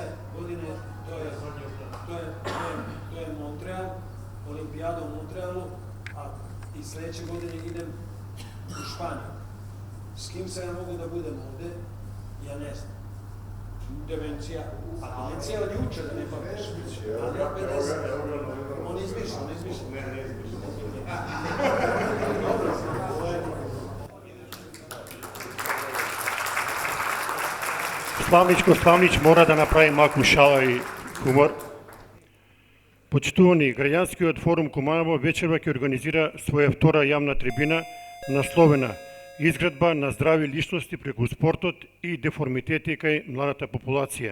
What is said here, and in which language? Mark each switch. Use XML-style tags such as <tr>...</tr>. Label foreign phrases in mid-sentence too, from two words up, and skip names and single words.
<sr>godine, to je Montreal, olimpijada u Montrealu, a i sledeće godine idem u Španiju. S kim se ja mogu da budem ovde, ja ne znam. Demencija, a demencija od juče da ne pamtiš. Ali ja 50, on izmišlja. Ne izmišlja.</sr> <mk>Славнич мора да направи малку шала и хумор. Почитувани, Граѓанскиот форум Куманово вечерва ќе организира своја втора јавна трибина насловена изградба на здрави личности преку спортот и деформитети кај младата популација.</mk>